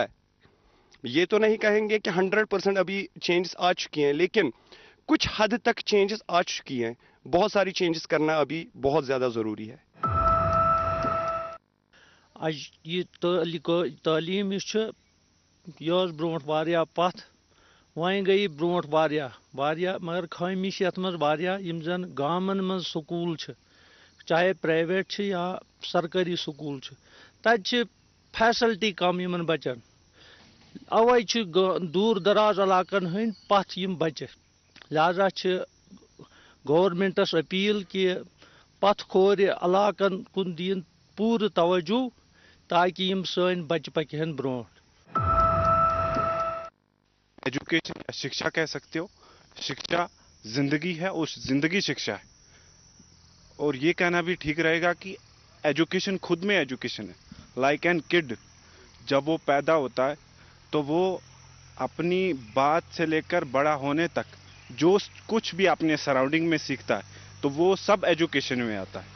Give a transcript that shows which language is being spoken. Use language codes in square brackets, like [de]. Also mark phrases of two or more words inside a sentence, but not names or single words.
[ur] یہ تو نہیں کہیں گے کہ 100% ابھی چینجز آ چکی ہیں، لیکن کچھ حد تک چینجز آ چکی ہیں. بہت ساری چینجز کرنا ابھی بہت زیادہ ضروری ہے. [ks] یہ تعلیم یہ برونٹ واریاہ پتھ، وۄنۍ گٔیہِ برونٹ واریاہ مگر خٲمی چھِ یَتھ منٛز واریاہ. یِم زن گامن منٛز سکوٗل چھِ، چاہے پرائیویٹ چھِ یا سرکٲری سکوٗل چھِ، تتہِ چھِ فیسلٹی کم یِمن بچن. اوے چھِ دوٗر دراز علاقن ہٕنٛدۍ پتھ یِم بچہِ. لہذا چھِ گورمنٹس اپیل کہ پتھ کھورِ علاقن کُن دِیِن پوٗرٕ توجہ تاکہ یِم سٲنۍ بچہِ پکہن برونٛٹھ. [ur] ایجوکیشن یا شکشا کہہ سکتے ہو. شکشا زندگی ہے اور زندگی شکشا ہے. اور یہ کہنا بھی ٹھیک رہے گا کہ ایجوکیشن خود میں ایجوکیشن ہے. [en] like a kid, [ur] جب وہ پیدا ہوتا ہے تو وہ اپنی بات سے لے کر بڑا ہونے تک جو کچھ بھی اپنے سراؤنڈنگ میں سیکھتا ہے تو وہ سب ایجوکیشن میں آتا ہے.